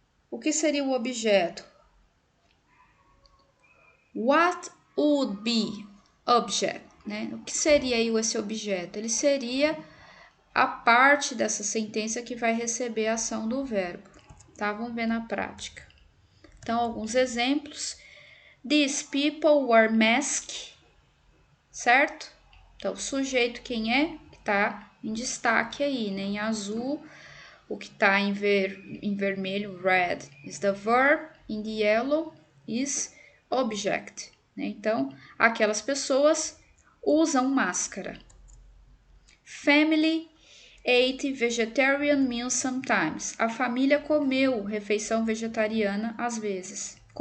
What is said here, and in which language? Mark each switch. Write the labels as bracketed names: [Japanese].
[Portuguese] O que seria o objeto? [English] What would be object, né? O que seria aí esse objeto? [Portuguese] Ele seria a parte dessa sentença que vai receber a ação do verbo, tá? Vamos ver na prática. Então, alguns exemplos. [English] These people wear mask, certo? [Portuguese] Então, o sujeito quem é? Que tá em destaque aí, né? Em azul, o que tá em vermelho, [English] red, is the verb, in the yellow is object, [Portuguese] né? Então, aquelas pessoas usam máscara. [English] Family ate vegetarian meal sometimes. [Portuguese] A família comeu refeição vegetariana às vezes.